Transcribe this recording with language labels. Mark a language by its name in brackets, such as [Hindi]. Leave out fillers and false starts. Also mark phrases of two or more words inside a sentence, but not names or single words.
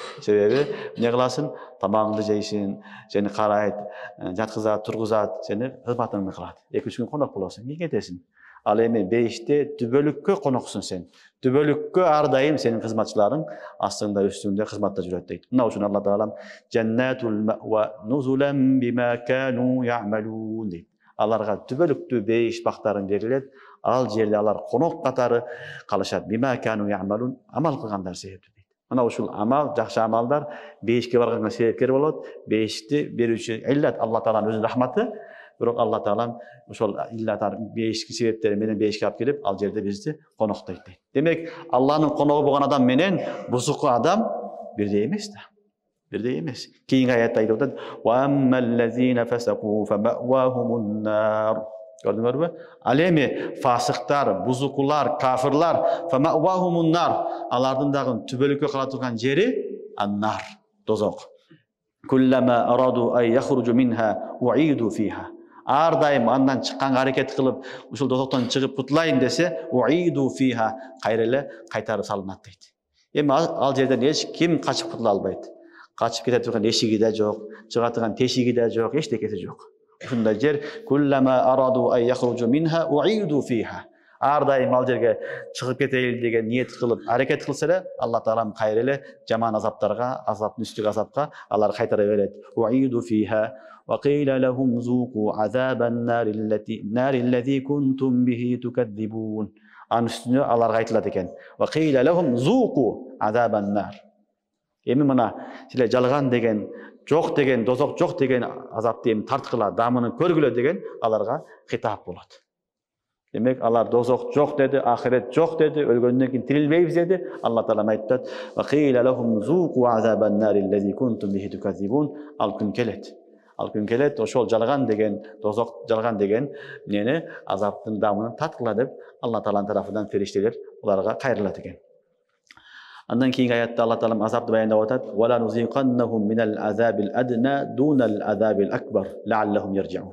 [Kyrgyz] Себеби эмне кыласың? Тамагыңды жейсиң, сени карайт, жаткызат, тургузат, сени кызматыңды кылат. 2-3 күн конок болосуң, кийин кетесиң. Ал эми бейиште түбөлүккө коноксуң сен. Түбөлүккө ар дайым сенин кызматчыларың астыңда үстүңдө кызматта жүрөт дейт. Мына ушун Алла Таалам [Arabic] جنات المأوى نزلا بما كانوا يعملون [Kyrgyz] дейт. Аларга түбөлүктүү бейиш бактарын берилет. Ал жерде алар конок катары калышат. [Arabic] بما كانوا يعملون [Kyrgyz] амал кылгандар себептүү дейт. Мына ушул амал, жакшы амалдар бейишке барганга себепкер болот. Бейишти берүүчү иллат Алла Тааланын өзүнүн рахматы. Бирок Алла Таалам ошол иллатар бейишки себептери менен бейишке алып келип, ал жерде бизди коноктойт дейт. Демек, Алланын коногу болгон адам менен бузуку адам бирдей эмес да. Бирдей эмес. Кийинки аятта айтып атат: [Arabic] "وأما الذين فسقوا فمأواهم النار." Көрдүңөрбү? [Kyrgyz] Ал эми фасыктар, бузукулар, кафирлар [Arabic] فمأواهم النار, [Kyrgyz] алардын дагы түбөлүккө кала турган жери ан-нар, дозок. [Arabic] كلما أرادوا أن يخرجوا منها أعيدوا فيها. [Kyrgyz] ар дайым андан чыкканга аракет кылып, ушул дозоктон чыгып кутулайын десе, [Arabic] أعيدوا فيها, [Kyrgyz] кайра эле кайтарып салынат дейт. Эми ал жерден эч ким качып кутула албайт. Качып кете турган эшиги да жок, чыга турган тешиги да жок, эчтекеси жок. Ушундай жер [Arabic] كلما أرادوا أن يخرجوا منها أعيدوا فيها. [Kyrgyz] Ар дайым ал жерге чыгып кетейин деген ниет кылып, аракет кылса эле, Алла Таалам кайра эле жаман азаптарга, азаптын үстүгө азапка алар кайтара берет. [Arabic] أعيدوا فيها وقيل لهم ذوقوا عذاب النار الذي كنتم به تكذبون. [Kyrgyz] Анын үстүнө аларга айтылат экен. [Arabic] وقيل لهم ذوقوا عذاب النار. [Kyrgyz] Эми мына силер жалган деген, жок деген, дозок жок деген азапты эми тарткыла, дамыны көргүлө деген аларга хитап болот. Демек алар дозок жок деди, ахирет жок деди, өлгөндөн кийин тирилбейбиз деди. Алла Таала айтат: [Arabic] وقيل لهم ذوقوا عذاب النار الذي كنتم به تكذبون. [Kyrgyz] Ал күн келет. Ал күн келет, ошол жалган деген, дозок жалган деген нени азаптын дамынын таткыла деп Алла Тааланын тарафынан фериштелер уларга кайрылат экен. Андан кийинки аятта Алла Таалам азапты баяндап атат: [Arabic] "ولنذيقنهم من العذاب الأدنى دون العذاب الأكبر لعلهم يرجعون."